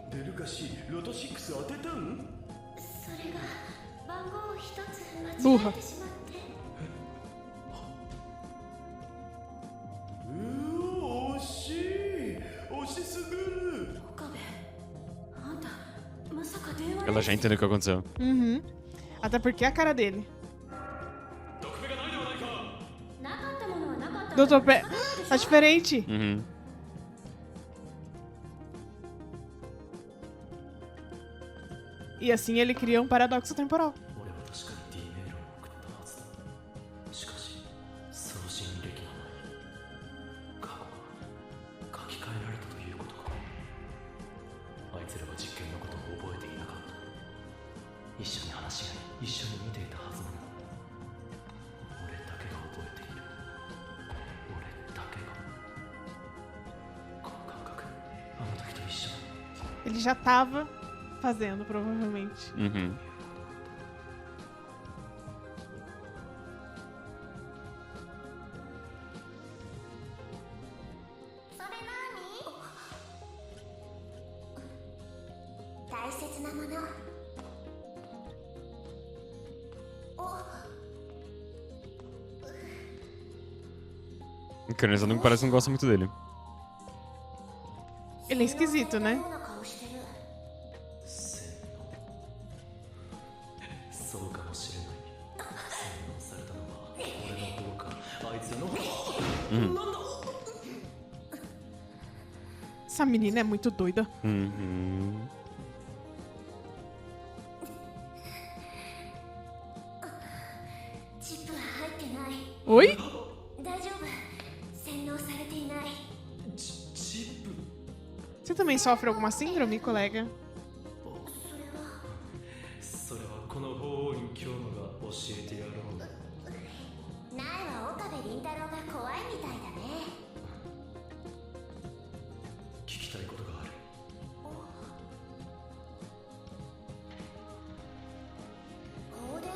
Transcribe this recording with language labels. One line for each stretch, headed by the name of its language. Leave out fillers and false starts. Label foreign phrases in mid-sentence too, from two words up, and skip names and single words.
Japanese: デルカシロト6当てたん。それが番号を一つ間うわ違えてしまって。惜しい。惜しすぎる。岡部あんたまさか電話
Portuguese: Ela já entendeu o que aconteceu. Uhum. Até porque é a cara dele.
Japanese: 毒目がないではないか。なかったものはなかったんだ
Portuguese: Doutor Pé.
Japanese: 仕方ないでしょ
Portuguese: Tá diferente. Uhum. E assim ele cria um paradoxo temporal.
Japanese: 俺は確かに D メールを送ったはずだ。しかし送信歴がない。過去が書き換えられたということか。あいつらは実験のことを覚えていなかった。一緒に話し合い、一緒に見ていたはずなの。俺だけが覚えている。俺だけが。この感覚、あの時と一緒だ。
Portuguese: Ele já tava fazendo, provavelmente. Uhum.
Japanese: それ何？大切なもの。お、
Portuguese: Criança não parece que não gosta muito dele. Ele é esquisito, né?
Japanese: ような顔してる。そうかもしれない。洗脳されたのは俺の方か、あいつの方。なんだ。
Portuguese: Essa menina é muito doida. Uhum.
Japanese: チップは入ってない。
Portuguese: Oi?
Japanese: 大丈夫。洗脳されていない。チップ。
Portuguese: Você também sofre alguma síndrome, colega?
Japanese: それはこの法院教務が教えてやろう。苗は岡部倫太郎が怖いみたいだね。聞きたいことがある。放電？